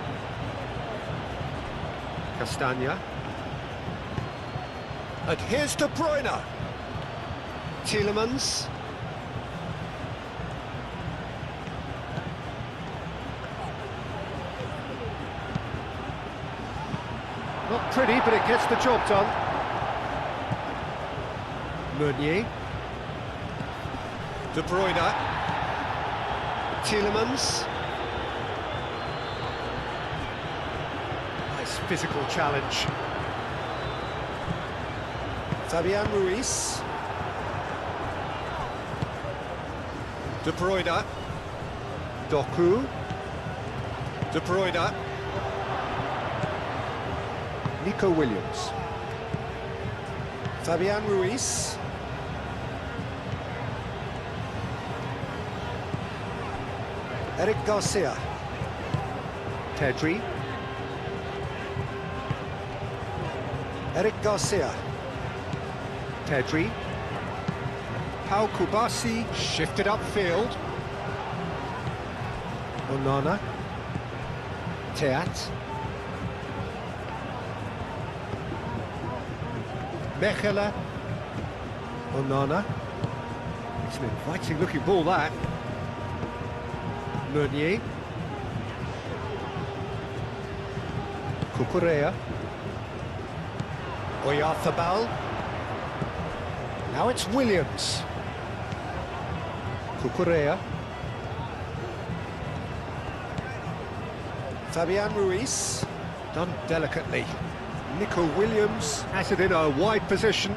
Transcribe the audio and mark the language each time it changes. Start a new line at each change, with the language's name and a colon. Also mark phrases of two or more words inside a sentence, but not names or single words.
English: Castagna. And here's De Bruyne. Tielemans. Not pretty, but it gets the job done. Meunier. De Bruyne. Tielemans. Nice physical challenge. Fabian Ruiz. De Bruyne. Doku. De Bruyne. Nico Williams. Fabian Ruiz. Eric Garcia. Pedri. Eric Garcia. Pedri. Pau Kubasi shifted upfield. Onana. Teat. Mechelen. Onana. It's an inviting looking ball, that. Meunier. Cucurella. Oyarzabal. Now it's Williams. Cucurella. Fabian Ruiz, done delicately. Nico Williams has it in a wide position.